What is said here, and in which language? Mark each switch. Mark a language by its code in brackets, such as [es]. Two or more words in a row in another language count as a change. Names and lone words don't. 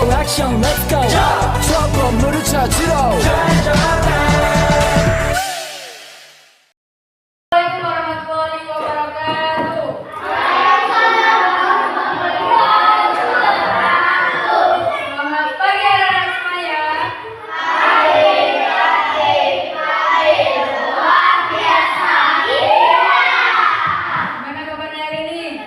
[ko] 액션 [en] let's go [ko] 저 건물을 찾으러 [ar] السلام عليكم ورحمة الله وبركاته. [id] Selamat pagi anak-anak semuanya. Gimana kabarnya hari ini?